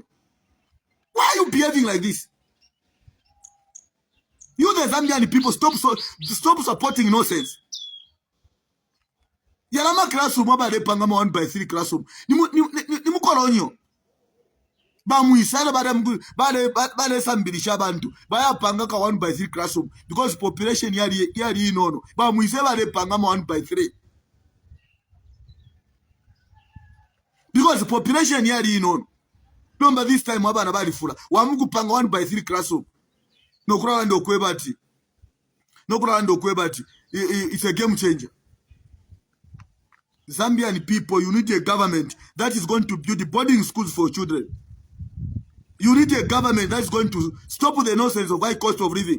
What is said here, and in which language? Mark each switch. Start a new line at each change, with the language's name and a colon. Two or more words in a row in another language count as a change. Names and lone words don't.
English: Why are you behaving like this? You the Zambian people stop supporting nonsense.
Bemba: Yalama classroom abale panga ma 1/3 classroom ni mukolonyo ba muisala bale sambilisha abantu baya panga ka 1/3 classroom
English: because population
Bemba: yali inono ba muisala bale panga ma 1/3
English: because population
Bemba: yali inono nomba
English: this time
Bemba: abana bali fula wamuku panga 1/3 classroom nokulala ndo kwebati
English: it's a game changer. Zambian people, you need a government that is going to build the boarding schools for children. You need a government that is going to stop the nonsense of high cost of living.